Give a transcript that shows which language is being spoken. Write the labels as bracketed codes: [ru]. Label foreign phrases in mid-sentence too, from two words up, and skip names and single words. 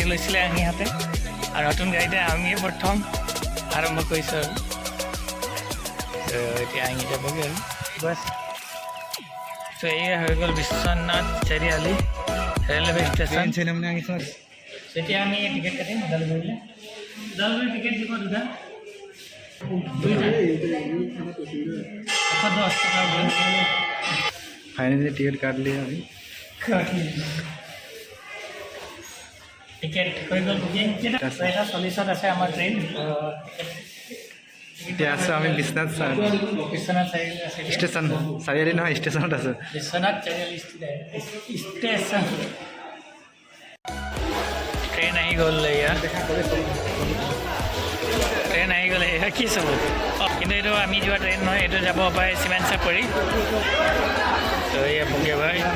[as] লৈছিলে আঙিহঁতে আৰু নতুন গাড়ীতে আমিয়ে প্ৰথম আৰম্ভ কৰিছোঁ আৰু এতিয়া আঙি যাবগৈ আৰু বাছ ত' এয়া হৈ গ'ল বিশ্বনাথ চাৰিআলি [en] railway station [as] তেতিয়া আমি টিকেট কাটিম ওদালগুৰিলৈ টিকেট দিব দুটা 110 টকা [hi] फाइनली टिकट काट लिया अभी [as] টিকেট হৈ গ'ল বুকিং 40ত আছে আমাৰ ট্ৰেইন এতিয়া আছোঁ আমি বিশ্বনাথ চাৰিআলি ষ্টেচন চাৰিআলি নহয় ষ্টেচনত আছোঁ বিশ্বনাথ চাৰিআলি ষ্টেচন ট্ৰেইন আহি গ'ল এয়া ট্ৰেইন আহি গ'ল এয়া কি চাব কিন্তু এইটো আমি যোৱা ট্ৰেইন নহয় এইটো যাব পাৰে চিমেণ্ট চাপৰি ত' এয়া পুংকে ভাই